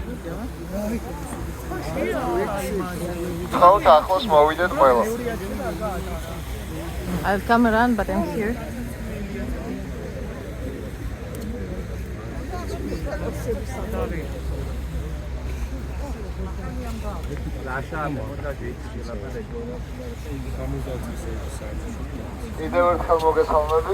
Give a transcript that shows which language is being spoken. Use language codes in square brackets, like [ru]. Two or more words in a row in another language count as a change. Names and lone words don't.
[ka] How ახლოს მოვიდეთ ყველა. [en] I'll come around, but I'm here. [ka] კიდევ ერთხელ მოგესალმებით.